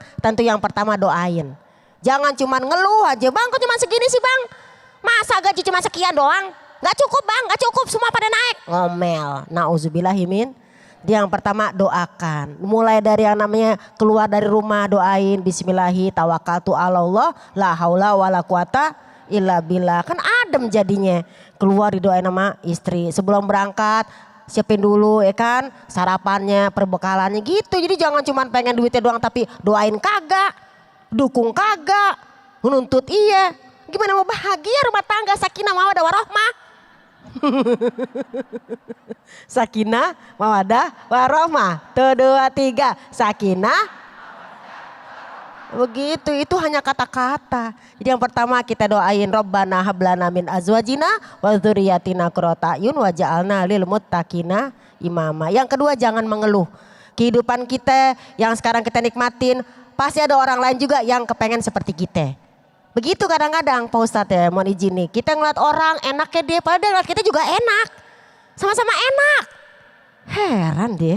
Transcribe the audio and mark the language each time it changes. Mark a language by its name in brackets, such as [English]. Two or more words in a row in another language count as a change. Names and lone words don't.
[Indonesian] Tentu yang pertama doain. Jangan cuma ngeluh aja. Bang kok cuma segini sih bang? Masa gaji cuma sekian doang? Gak cukup bang, gak cukup semua pada naik. Ngomel, na'udzubillahimin. Yang pertama doakan. Mulai dari yang namanya keluar dari rumah doain. [Arabic] بسم الله توكلت على الله لا حول ولا قوة إلا بالله. [Indonesian] Kan adem jadinya. Keluar didoain sama istri. Sebelum berangkat siapin dulu ya kan. Sarapannya, perbekalannya gitu. Jadi jangan cuma pengen duitnya doang tapi doain kagak. Dukung kagak. Menuntut iya. Gimana mau bahagia rumah tangga [Arabic] سكينة مودة ورحمة. سكينة، مودة، ورحمة. [Indonesian] Tuh 2, 3. Sakinah. Begitu, itu hanya kata-kata. Jadi yang pertama kita doain [Arabic] ربنا هب لنا من أزواجنا وذرياتنا قرة أعين واجعلنا للمتقين إماما. [Indonesian] Yang kedua jangan mengeluh. Kehidupan kita yang sekarang kita nikmatin pasti ada orang lain juga yang kepengen seperti kita. Begitu kadang-kadang Pak Ustadz ya mohon izin nih. Kita ngeliat orang enaknya dia padahal kita juga enak. Sama-sama enak. Heran deh.